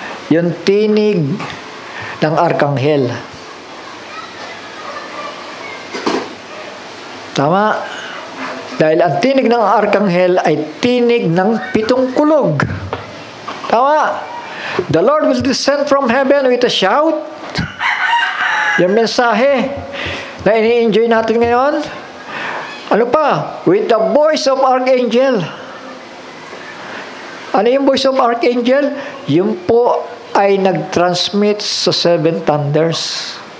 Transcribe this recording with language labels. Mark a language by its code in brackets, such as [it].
[tl] Yung tinig ng arkanghel. Tama? Dahil ang tinig ng arkanghel ay tinig ng 7 kulog. Tama? [en] The Lord will descend from heaven with a shout. [tl] Yung mensahe na ini-enjoy natin ngayon, ano pa? [en] With the voice of archangel. [tl] Ano yung [en] voice of archangel? [tl] Yung po ay nag-transmit sa 7 thunders.